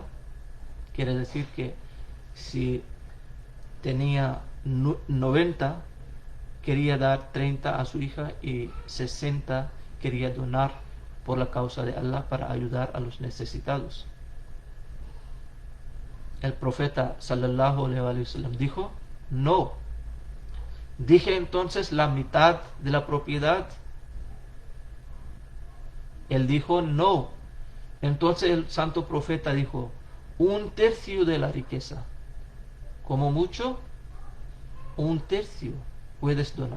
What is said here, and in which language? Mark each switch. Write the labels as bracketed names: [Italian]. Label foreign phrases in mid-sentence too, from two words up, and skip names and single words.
[Spanish] Quiere decir que si tenía 90, quería dar 30 a su hija y 60 quería donar por la causa de Allah para ayudar a los necesitados. El profeta [Arabic] صلى الله عليه وسلم [Spanish] dijo, no. Dije entonces la mitad de la propiedad. Él dijo, no. Entonces el santo profeta dijo, 1/3 de la riqueza. Como mucho, 1/3 puedes donar.